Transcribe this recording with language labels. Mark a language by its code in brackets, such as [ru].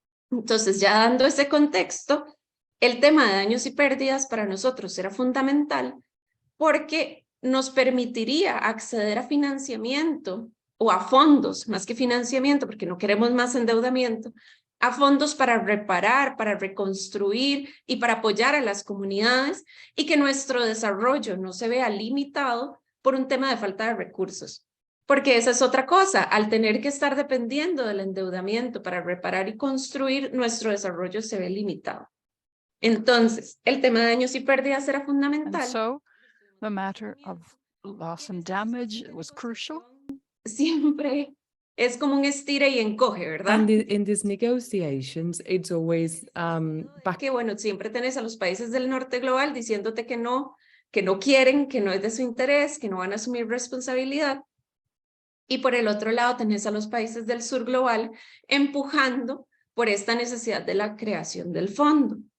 [es] Entonces, ya dando ese contexto, el tema de daños y pérdidas para nosotros era fundamental porque nos permitiría acceder a financiamiento o a fondos, más que financiamiento, porque no queremos más endeudamiento, a fondos para reparar, para reconstruir y para apoyar a las comunidades y que nuestro desarrollo no se vea limitado por un tema de falta de recursos. Porque esa es otra cosa, al tener que estar dependiendo del endeudamiento para reparar y construir, nuestro desarrollo se ve limitado. Entonces, el tema de daños y pérdidas era [en] and [es] fundamental. [en] so the matter of loss and damage was crucial. [es] Siempre es como un estira y encoge, ¿verdad? [en] And in these negotiations, it's always back. [es] Que bueno, siempre tenés a los países del norte global diciéndote que no quieren, que no es de su interés, que no van a asumir responsabilidad. Y por el otro lado tenés a los países del sur global empujando por esta necesidad de la creación del fondo.